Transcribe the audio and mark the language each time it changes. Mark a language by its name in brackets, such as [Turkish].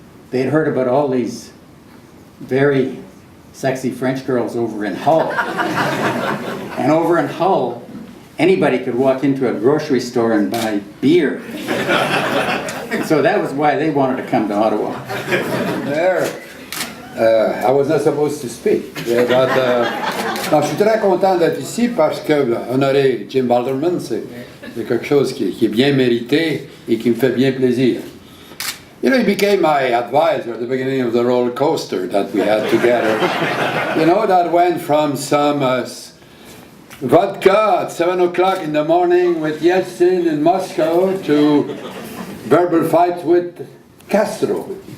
[English] They had heard about all these very sexy French girls over in Hull. And over in Hull, anybody could walk into a grocery store and buy beer. So that was why they wanted to come to Ottawa. There. I was not supposed to speak. [French] But, non, je suis très content d'être ici parce que honorer Jim Bartleman, c'est quelque chose qui est bien mérité et qui me fait bien plaisir. [English] You know, he became my advisor at the beginning of the roller coaster that we had together. You know, that went from some vodka at 7 o'clock in the morning with Yeltsin in Moscow to verbal fights with Castro.